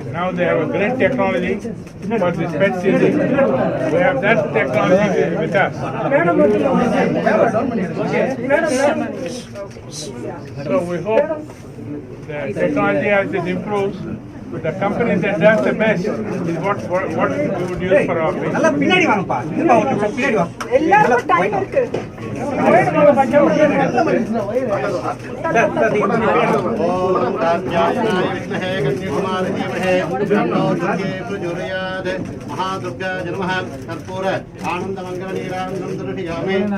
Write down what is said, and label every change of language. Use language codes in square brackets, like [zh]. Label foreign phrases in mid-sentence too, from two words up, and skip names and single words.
[en] Now they have a great technology for this PET CT. We have that technology with us. So we hope the technology as it improves, but the company that does the best is what we would use for our patients. [ta] எல்லாருக்கும் டைம் இருக்கு. महादुर्गा जन्मः कर्पूर आनंद मंगल नीरानंदम दृढ़यामे